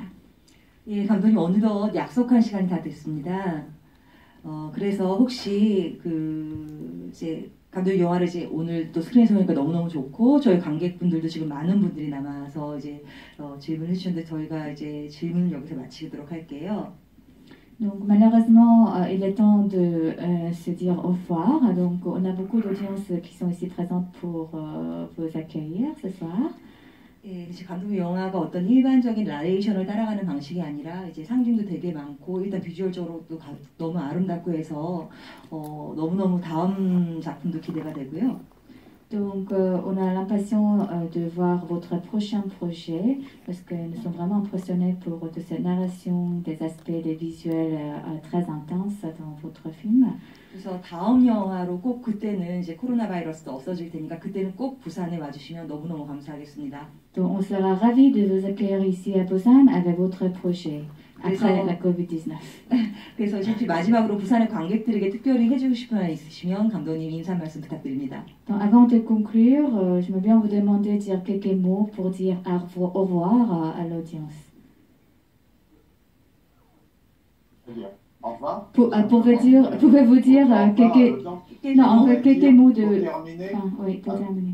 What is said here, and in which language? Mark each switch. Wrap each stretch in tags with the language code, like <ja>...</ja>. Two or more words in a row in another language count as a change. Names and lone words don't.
<ko>예, 감독님 어느덧 약속한 시간이 다 됐습니다. 그래서 혹시 이제 감독님 영화를 이제 오늘 또 스크린에서 보니까 너무너무 좋고, 저희 관객분들도 지금 많은 분들이 남아서 이제 질문을 해주셨는데, 저희가 이제 질문을 여기서 마치도록 할게요.</ko> <fr>Donc malheureusement, il est temps de se dire au revoir. Donc on a beaucoup d'audiences qui sont ici présentes pour vous accueillir ce soir.</fr> <ko>예, 감독님 영화가 어떤 일반적인 나레이션을 따라가는 방식이 아니라 이제 상징도 되게 많고, 일단 비주얼적으로도 너무 아름답고 해서 너무너무 다음 작품도 기대가 되고요.</ko> <fr>Donc on a l'impatience de voir votre prochain projet, parce que nous sommes vraiment impressionnés pour de cette narration, des aspects, des visuels très intenses dans votre film.</fr> <ko>그래서 다음 영화로 꼭 그때는 이제 코로나 바이러스도 없어질 테니까 그때는 꼭 부산에 와주시면 너무너무 감사하겠습니다.</ko> <fr>Donc on sera ravis de vous accueillir ici à Busan avec votre projet après la COVID-19.</fr> <ko>그래서 혹시 마지막으로 부산의 관객들에게 특별히 해주고 싶은 말 있으시면 감독님 인사 말씀 부탁드립니다.</ko> <fr>Donc avant de conclure, j'aimerais bien vous demander de dire quelques mots pour dire au revoir à l'audience. Au revoir. Pouvez-vous dire quelques mots de... terminer.</fr>